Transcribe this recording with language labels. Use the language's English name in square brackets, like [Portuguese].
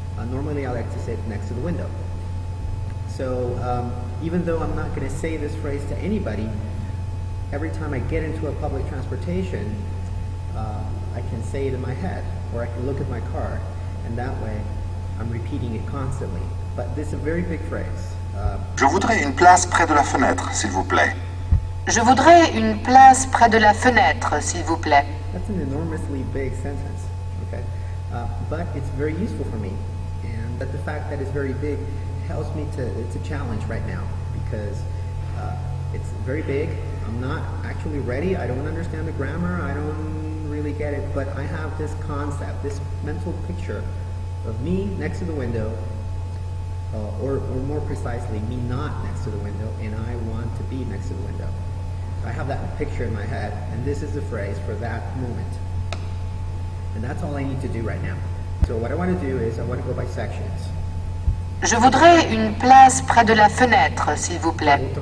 [English] Normally I like to sit next to the window. So even though I'm not going to say this phrase to anybody, every time I get into a public transportation, I can say it in my head, or I can look at my car, and that way I'm repeating it constantly. But this is a very big phrase. [French] Je voudrais une place près de la fenêtre, s'il vous plaît. Je voudrais une place près de la fenêtre, s'il vous plaît. [English] That's an enormously big sentence, okay? But it's very useful for me, and the fact that it's very big helps me it's a challenge right now because it's very big. I'm not actually ready. I don't understand the grammar. I don't really get it, but I have this concept, this mental picture of me next to the window, or more precisely, me not next to the window, and I want to be next to the window. I have that picture in my head, and this is the phrase for that moment. And that's all I need to do right now. So what I want to do is I want to go by sections. [French] Je voudrais une place près de la fenêtre, s'il vous plaît.